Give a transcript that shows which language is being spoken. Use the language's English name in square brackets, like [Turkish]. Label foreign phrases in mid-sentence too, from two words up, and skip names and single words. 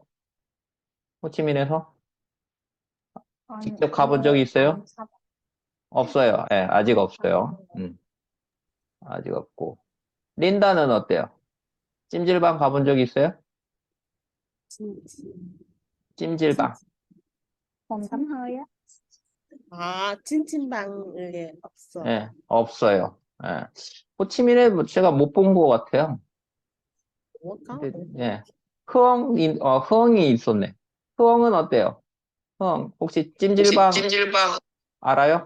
[Korean] 호치민에서? 직접 가본 적이 있어요? 없어요. 아직 없어요. 아직 없고. 린다는 어때요? 찜질방 가본 적 있어요? 찜질방. [Vietnamese] phòng tắm hơi á. [Korean] 찜찜방에 없어. 없어요. 호치민에 뭐 제가 못 본 것 같아요. 뭐가? 근데, 흥이 있었네. 흥은 어때요? 혹시 찜질방 알아요?